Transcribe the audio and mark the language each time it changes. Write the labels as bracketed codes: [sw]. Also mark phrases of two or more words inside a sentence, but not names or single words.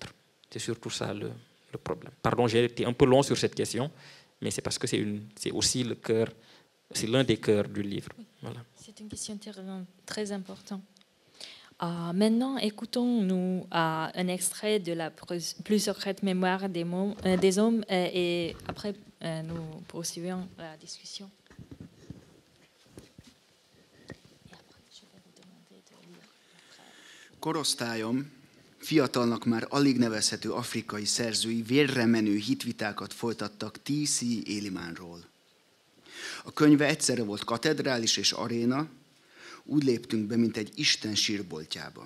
[fr] C'est surtout ça le problème. Pardon, j'ai été un peu long sur cette question, mais c'est parce que c'est aussi le cœur, c'est l'un des cœurs du livre. Voilà. C'est une question très importante. Maintenant, écoutons-nous un extrait de la plus secrète mémoire des hommes et après nous poursuivons la discussion. [hu] Korosztályom, fiatalnak már alig nevezhető afrikai szerzői vérre menő hitvitákat folytattak T.C. Elimanról. A könyve egyszerre volt katedrális és aréna, úgy léptünk be, mint egy Isten sírboltjába.